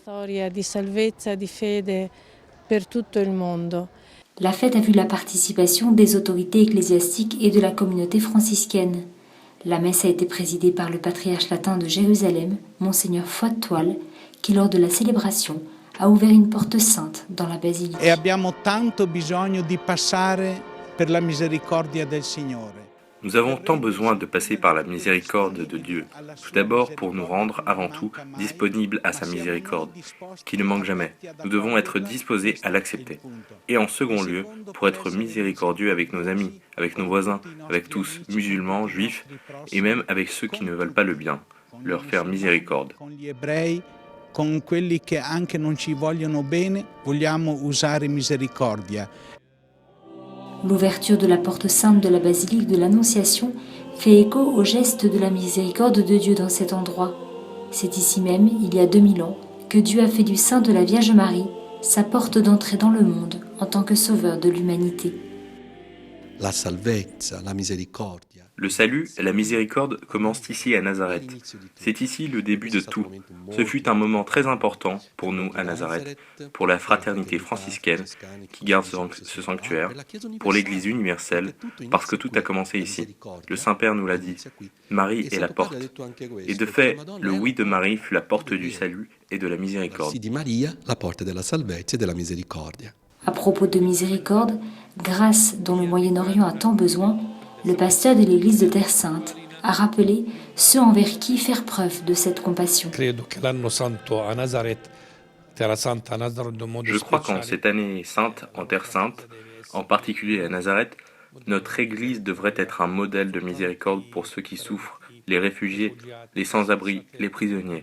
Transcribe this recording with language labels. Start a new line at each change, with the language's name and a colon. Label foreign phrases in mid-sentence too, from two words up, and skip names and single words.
French: La fête a vu la participation des autorités ecclésiastiques et de la communauté franciscaine. La messe a été présidée par le patriarche latin de Jérusalem, Monseigneur Foix-de-Toile, qui lors de la célébration a ouvert une porte sainte dans la basilique.
Italian: E abbiamo tanto bisogno di passare per la misericordia del Signore.
French: Nous avons tant besoin de passer par la miséricorde de Dieu, tout d'abord pour nous rendre avant tout disponibles à sa miséricorde, qui ne manque jamais. Nous devons être disposés à l'accepter. Et en second lieu, pour être miséricordieux avec nos amis, avec nos voisins, avec tous, musulmans, juifs, et même avec ceux qui ne veulent pas le bien, leur faire miséricorde.
Italian: Con gli ebrei, con quelli che anche non ci vogliono bene, vogliamo usare misericordia.
French: L'ouverture de la porte sainte de la basilique de l'Annonciation fait écho au geste de la miséricorde de Dieu dans cet endroit. C'est ici même, il y a 2000 ans, que Dieu a fait du sein de la Vierge Marie sa porte d'entrée dans le monde en tant que sauveur de l'humanité.
Italian: La salvezza, la misericordia.
French: Le salut et la miséricorde commencent ici à Nazareth. C'est ici le début de tout. Ce fut un moment très important pour nous à Nazareth, pour la fraternité franciscaine qui garde ce sanctuaire, pour l'Église universelle, parce que tout a commencé ici. Le Saint-Père nous l'a dit, Marie est la porte. Et de fait, le oui de Marie fut la porte du salut et de la miséricorde.
Italian: Di Maria, la porta della salvezza e della misericordia.
French: À propos de miséricorde, grâce dont le Moyen-Orient a tant besoin, le pasteur de l'église de Terre Sainte a rappelé ceux envers qui faire preuve de cette compassion. Je crois qu'en cette année sainte, en Terre Sainte, en particulier à Nazareth, notre Église devrait être un modèle de miséricorde pour ceux qui souffrent, les réfugiés, les sans-abri, les prisonniers.